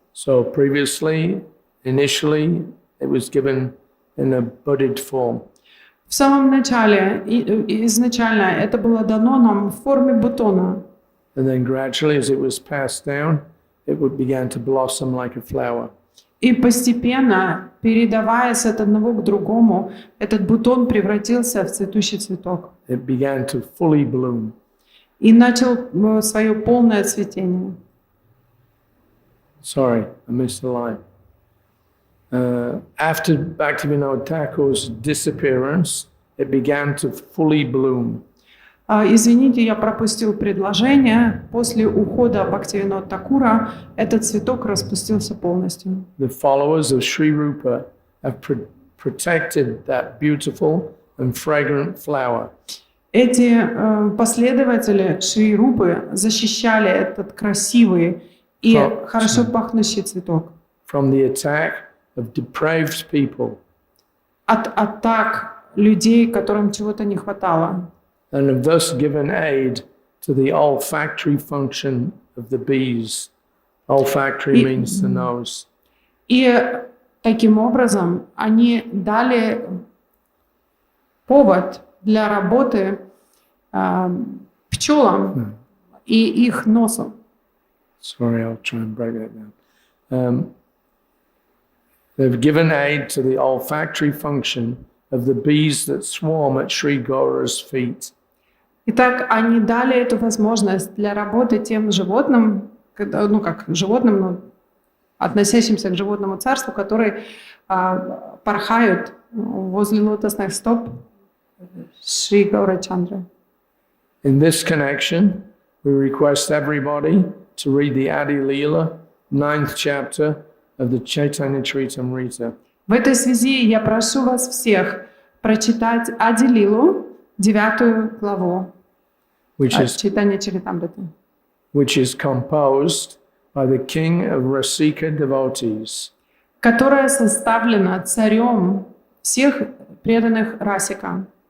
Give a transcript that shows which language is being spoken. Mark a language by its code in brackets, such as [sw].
[en] So previously, initially, it was given in a budded form. [ru] В самом начале, изначально это было дано нам в форме бутона. [en] And then gradually, as it was passed down, it began to blossom like a flower. [ru] И постепенно, передаваясь от одного к другому, этот бутон превратился в цветущий цветок. [en] It began to fully bloom. [ru] И начал свое полное цветение. [en] Sorry, I missed the line. After Bhaktivinoda Thakur's disappearance, it began to fully bloom. [ru] Извините, я пропустил предложение. После ухода Бхактивинода Тхакура этот цветок распустился полностью. [en] The followers of Sri Rupa have protected that beautiful and fragrant flower. [ru] Эти последователи Шри Рупы защищали этот красивый и хорошо пахнущий цветок [en] from the attack of depraved people. [ru] От атак людей, которым чего-то не хватало. [en] And have thus given aid to the olfactory function of the bees. Olfactory means the nose. [ru] И таким образом они дали повод для работы пчелам и их носу. [en] Sorry, I'll try and break that down. They've given aid to the olfactory function of the bees that swarm at Sri Gaura's feet. [ru] Итак, они дали эту возможность для работы тем животным, ну как животным, но относящимся к животному царству, которые порхают возле лотосных стоп Шри Гаура Чандры. [en] In this connection, we request everybody to read the Adi Leela, 9th chapter of the Chaitanya Charitamrita. [ru] В этой связи я прошу вас всех прочитать Ади Лилу, 9 главу Чайтанья Чаритамриты, [en] which is composed by the king of Rasika devotees. [ru] которая составлена царем всех преданных Расика.